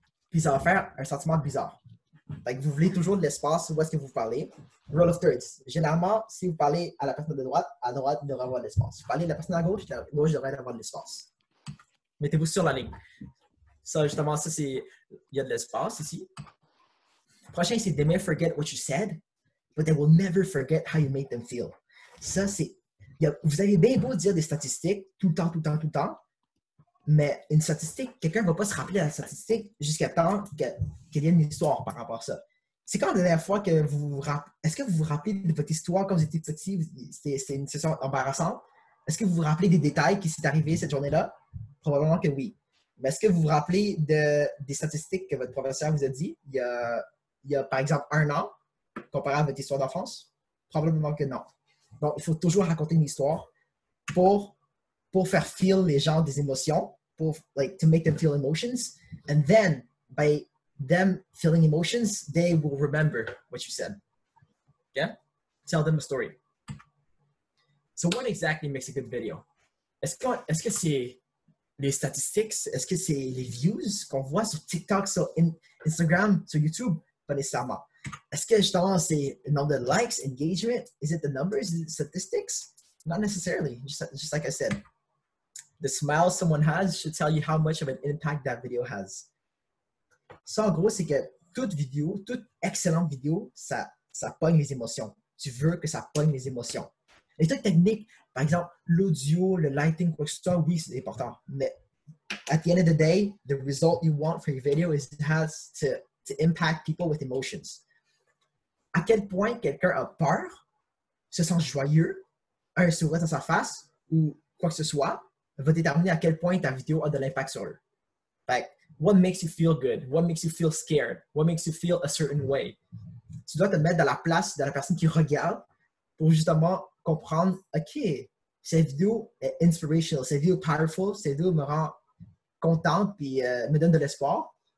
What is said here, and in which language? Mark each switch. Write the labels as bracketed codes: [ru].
[fr] Puis ça va faire un sentiment bizarre. Fait que vous voulez toujours de l'espace où est-ce que vous parlez. [en] Rule of thirds. [fr] Généralement, si vous parlez à la personne de droite, à droite, il devrait avoir de l'espace. Si vous parlez à la personne à gauche devrait avoir de l'espace. Mettez-vous sur la ligne. Ça, justement, ça, c'est... Il y a de l'espace ici. Prochain, c'est [en] they may forget what you said, but they will never forget how you made them feel. [fr] Ça, c'est... Vous avez bien beau dire des statistiques tout le temps, mais une statistique, quelqu'un ne va pas se rappeler de la statistique jusqu'à temps qu'il y ait une histoire par rapport à ça. C'est quand la dernière fois que est-ce que vous vous rappelez de votre histoire quand vous étiez petit? C'était une situation embarrassante. Est-ce que vous vous rappelez des détails qui s'est arrivé cette journée-là? Probablement que oui. Mais est-ce que vous vous rappelez des statistiques que votre professeur vous a dit il y a par exemple 1 an, comparé à votre histoire d'enfance? Probablement que non. Donc, il faut toujours raconter une histoire pour faire feel les gens des émotions, [en] to make them feel emotions. And then, by them feeling emotions, they will remember what you said. Yeah? Tell them a story. So what exactly makes a good video? [fr] Est-ce que c'est les statistiques? Est-ce que c'est les views qu'on voit sur TikTok, sur Instagram, sur YouTube? Pas nécessairement. Est-ce que justement c'est le nombre de likes, engagement? [en] Is it the numbers? Is it statistics? Not necessarily, just like I said. The smile someone has should tell you how much of an impact that video has. [fr] Ça, en gros, c'est que toute excellente vidéo, ça pogne les émotions. Tu veux que ça pogne les émotions. Les trucs techniques, par exemple, l'audio, le lighting, quoi que ce soit, oui, c'est important. Mais [en] at the end of the day, the result you want for your video is it has to impact people with emotions. [fr] À quel point quelqu'un a peur, se sent joyeux, a un sourire dans sa face ou quoi que ce soit, va déterminer à quel point ta vidéo a de l'impact sur eux. [en] Like, what makes you feel good? What makes you feel scared? What makes you feel a certain way? [fr] Tu dois te mettre dans la place de la personne qui regarde pour justement comprendre, OK, cette vidéo est inspirational, cette vidéo est powerful, cette vidéo me rend contente puis me donne de l'espoir.